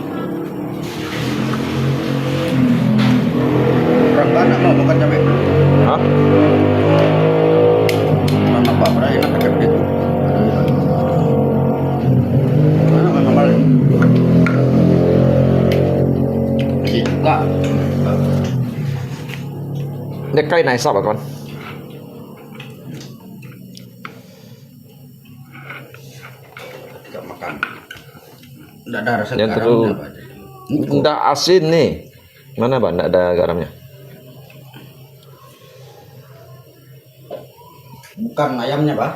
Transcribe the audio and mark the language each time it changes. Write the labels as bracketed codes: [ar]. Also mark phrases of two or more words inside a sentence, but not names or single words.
[id] Orang banyak mau makan cabai. Hah? Mana Pak Bra yang pakai itu? Mana memang balik? Enggak. [vi] Cái cây này sao bà con? [id] Tidak makan. Tidak ada rasa Yang garam. terlalu tidak asin nih. Mana Pak? Tidak ada garamnya. Bukan ayamnya Pak.